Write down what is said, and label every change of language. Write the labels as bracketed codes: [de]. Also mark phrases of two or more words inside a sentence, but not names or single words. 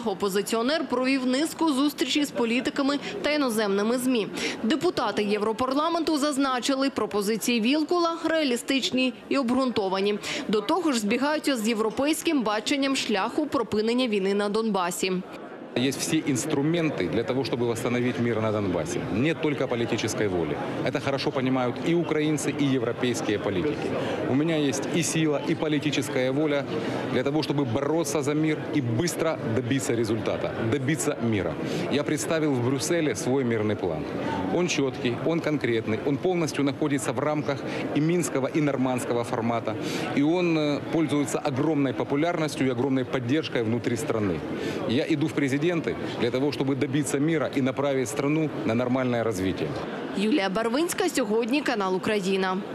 [uk] Опозиціонер провів низку зустрічей з політиками та іноземними ЗМІ. Депутати Європарламенту зазначили, пропозиції Вілкула реалістичні і обґрунтовані. До того ж, збігаються з європейським баченням шляху припинення війни на Донбасі. [ru] Есть все инструменты для того, чтобы восстановить мир на Донбассе. Нет только политической воли. Это хорошо понимают и украинцы, и европейские политики. У меня есть и сила, и политическая воля для того, чтобы бороться за мир и быстро добиться результата, добиться мира. Я представил в Брюсселе свой мирный план. Он четкий, он конкретный, он полностью находится в рамках и минского, и нормандского формата. И он пользуется огромной популярностью и огромной поддержкой внутри страны. Я иду в президенты для того, чтобы добиться мира и направить страну на нормальное развитие. [uk] Юлія Барвинська, сьогодні, канал «Україна».